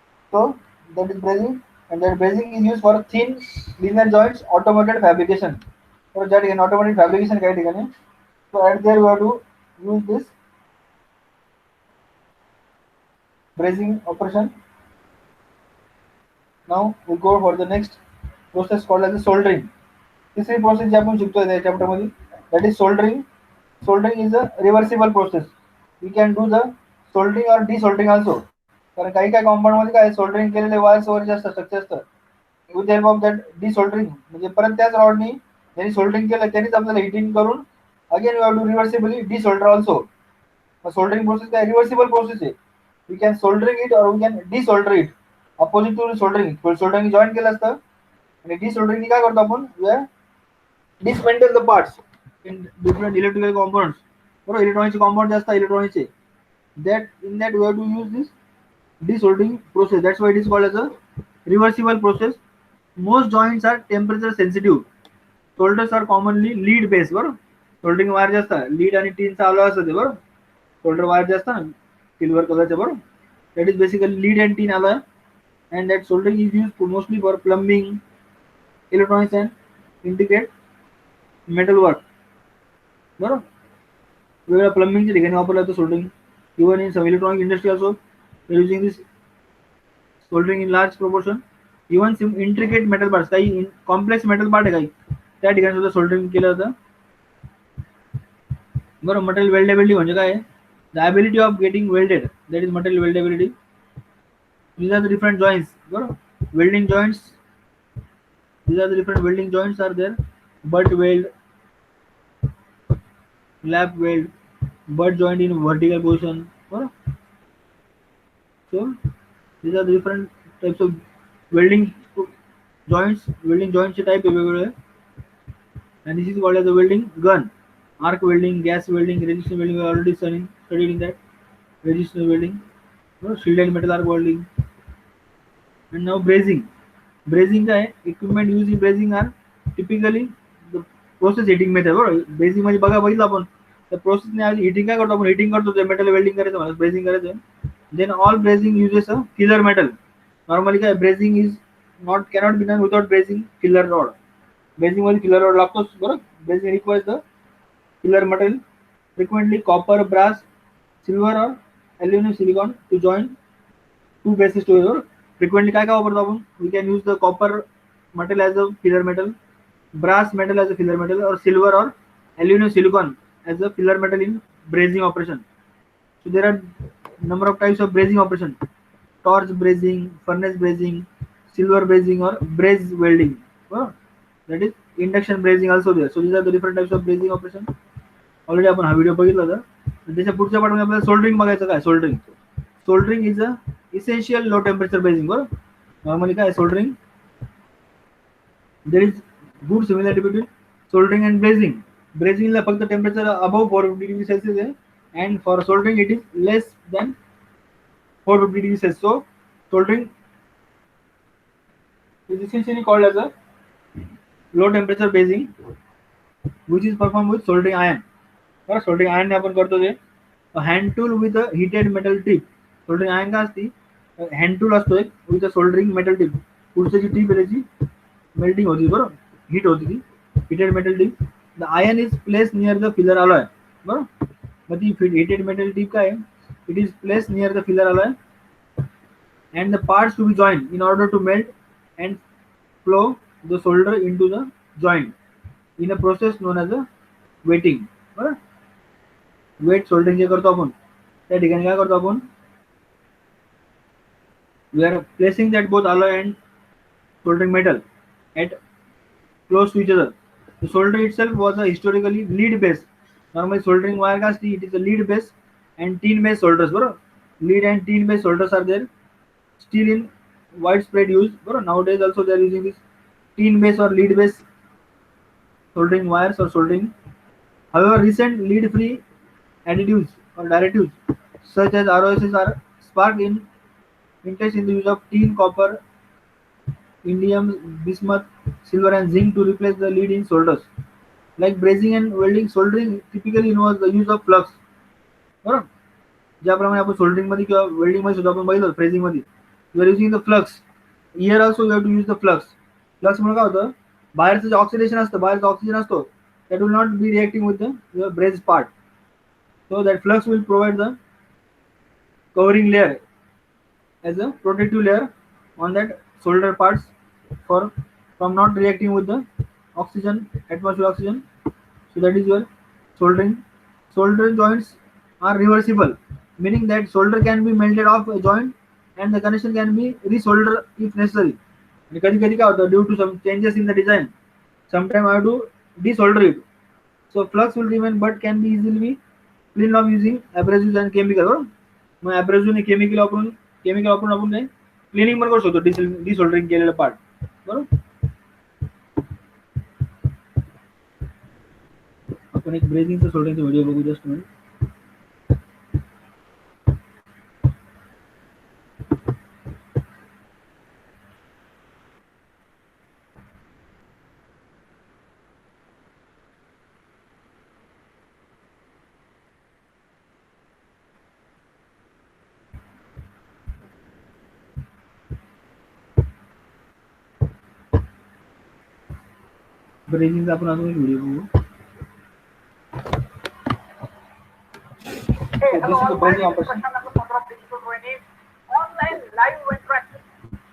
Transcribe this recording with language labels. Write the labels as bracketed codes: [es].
[en] So that is brazing, and that brazing is used for thin linear joints automated fabrication. So that in automated fabrication [mr] काही ठिकाणी, [en] so at there we have to use this brazing operation. Now we go for the next process called as the soldering. [mr] तिसरी process जी आपण शिकतोय त्या chapter मध्ये, [en] that is soldering. Soldering is a reversible process. We can do the soldering or desoldering also. [mr] कारण काही काही compound मध्ये काय सोल्डरिंग केलेले वायर्स वगैरे जास्त स्ट्रक्चर असतं. [en] with the help of that desoldering, [mr] म्हणजे परत त्याच रॉडनी ज्यांनी सोल्डरिंग केलं त्यांनीच आपल्याला हिटिंग करून [en] Again we have to reversibly desolder also. [mr] Soldering process काय रिव्हर्सिबल प्रोसेस आहे. [en] We can soldering it और we can desolder it. Opposite to soldering, [mr] soldering join केलं असतं आणि डिसोल्डरिंग काय करतो आपण, [en] We are dismantle the parts in different electrical components. [mr] बरोबर, इलेक्ट्रॉनिकचे कॉम्पाउंड जास्त इलेक्ट्रॉनिकचे, [en] that in that we have to use this desoldering process. That's why it is called as a reversible process. Most joints are temperature sensitive. Solders are commonly lead based. [mr] बरोबर, soldering wire जास्त lead आणि टीनचा alloy असते. बरोबर, solder wire जास्त silver कलरचे. [en] बरोबर, that is basically lead and tin alloy, and that soldering is used mostly for plumbing, electronics and integrate metal work. [mr] बरोबर, वेगवेगळ्या प्लंबिंगच्या ठिकाणी वापरला जातो soldering. [en] Even in some electronic industry also using this soldering in large proportion. [mr] Even intricate metal part, काही complex metal part आहे काही, त्या ठिकाणी सुद्धा सोल्डरिंग केलं जातं. बरं, मटेरियल वेल्डेबिलिटी म्हणजे काय? [en] The ability of getting welded, that is material weldability. These are the different joints. बरोबर, welding joints. These are the different welding joints are there. Butt weld, lap weld, butt joint in vertical position. [mr] बरोबर. [en] So these are the different types of welding joints. [mr] Welding joints चे type वेगवेगळे. [en] And this is called as a welding gun. Arc welding, gas welding, resistance welding. We are already studied in that. Resistance welding, shielded metal arc welding. And now brazing. Brazing काय? Equipment used in brazing are typically the process heating method. [mr] बरोबर, brazing मध्ये बघा बघितलं आपण, त्या प्रोसेसने आधी heating काय करतो आपण? हिटिंग करतो, ते मेटल वेल्डिंग करायचं मला ब्रेझिंग करायचं. [en] Then all brazing uses a filler metal. Normally काय, brazing is not cannot be done without brazing filler rod. [mr] Brazing मध्ये फिलर रॉड लागतोच. [en] बरोबर, brazing requires the filler metal, frequently copper, brass, silver or aluminum silicon to join two bases together. [mr] Frequently काय काय वापरतो आपण? [en] We can use the copper metal as a filler metal, brass metal as a filler metal, or silver or aluminum silicon as a filler metal in brazing operation. So there are number of types of brazing operation: torch brazing, furnace brazing, silver brazing, or braze welding. Oh, that is induction brazing also there. So these are the different types of brazing operation. [mr] Already आपण हा video बघितला होता. त्याच्या पुढच्या पाठामध्ये आपल्याला soldering बघायचं. [en] काय soldering? Soldering is a essential low temperature brazing. बरोबर, normally काय soldering, there is good similarity between soldering and brazing. [mr] ब्रेझिंगला फक्त टेम्परेचर अबव 450 डिग्री सेल्सिअस आहे, [en] And for soldering it is less than 450 degree Celsius. So soldering is essentially called as a low temperature brazing which is performed with soldering iron. [mr] बरं, soldering iron आपण करतो ते [en] Hand tool with a heated metal tip. [mr] Soldering iron काय असते? [en] Hand tool असतो एक with a soldering metal tip. [mr] पुढची जी tip आहे त्याची मेल्टिंग होती, बरोबर, हीट होती ती [en] Heated metal tip. The iron is place near the filler alloy. [mr] बरोबर, मग ती हिटेड मेटल टिप काय? [en] It is place near the filler alloy and the parts to be joined in order to melt and flow the solder into the joint in a process known as a wetting. [mr] बरोबर, weight soldering जे करतो आपण त्या ठिकाणी काय करतो आपण? [en] We are placing that both alloy and soldering metal at close to each other. The solder itself was a historically lead based. [mr] Normally soldering wire काय असते? [en] It is a lead based and tin based solders. बरोबर, lead and tin based solders are there still in widespread use. Bro, nowadays also they are using this tin based or lead based soldering wires or soldering. However, recent lead free additives or directives such as ROSs are sparked in interest in the use of tin, copper, indium, bismuth, silver, and zinc to replace the lead in solders. Like brazing and welding, soldering typically involves the use of flux. [mr] बरोबर, ज्याप्रमाणे आपण soldering मध्ये किंवा welding मध्ये सुद्धा आपण बघितलं phrasing मध्ये [en] You are using the flux. Here also you have to use the flux. [mr] Flux मुळे काय होतं? बाहेरचं जे ऑक्सिडेशन असतं, बाहेरचा ऑक्सिजन असतो, [en] That will not be reacting with the braze part. So that flux will provide the covering layer as a protective layer on that solder parts for from not reacting with the oxygen, atmosphere oxygen. So that is your soldering. Solder joints are reversible, meaning that solder can be melted off a joint and the connection can be resoldered if necessary. [mr] आणि कधी कधी काय होतं, [en] Due to some changes in the design, sometime I have to desolder it. So flux will remain but can be easily be cleaned off using abrasives and chemical. [mr] मग abrasive आणि chemical वापरून आपण काय क्लिनिंग पण करू शकतो desoldering केलेलं part. बरोबर, आपण एक ब्रेझिंगचं सोल्डरिंगचा व्हिडिओ बघू जस्ट म्हणून. ब्रेझिंगचा आपण अजून एक व्हिडिओ बघू. [en] Hey, hello all. My name is Prashant. I'm the founder of Digital Training, online live interaction